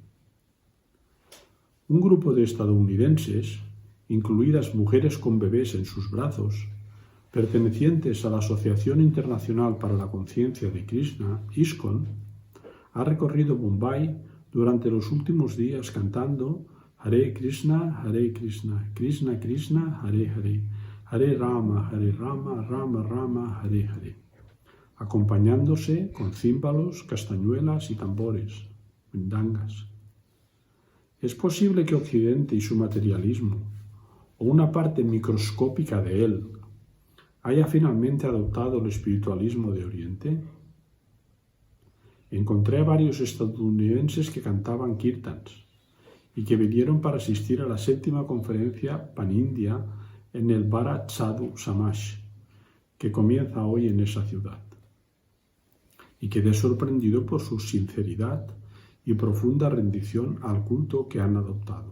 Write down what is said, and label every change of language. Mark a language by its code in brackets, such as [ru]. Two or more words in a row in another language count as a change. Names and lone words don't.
[es] Un grupo de estadounidenses, incluidas mujeres con bebés en sus brazos, pertenecientes a la Asociación Internacional para la Conciencia de Krishna, ISKCON, ha recorrido Bombay durante los últimos días cantando [sa] हरे कृष्ण, कृष्ण कृष्ण, हरे हरे, हरे राम, राम राम, हरे हरे, [es] acompañándose con címbalos, castañuelas y tambores, mridangas. Es posible que Occidente y su materialismo, o una parte microscópica de él, haya finalmente adoptado el espiritualismo de Oriente. Encontré a varios estadounidenses que cantaban kirtans y que vinieron para asistir a la 7ª conferencia pan-india en el Bharat Sadhu Samaj, que comienza hoy en esa ciudad, y quedé sorprendido por su sinceridad y profunda rendición al culto que han adoptado.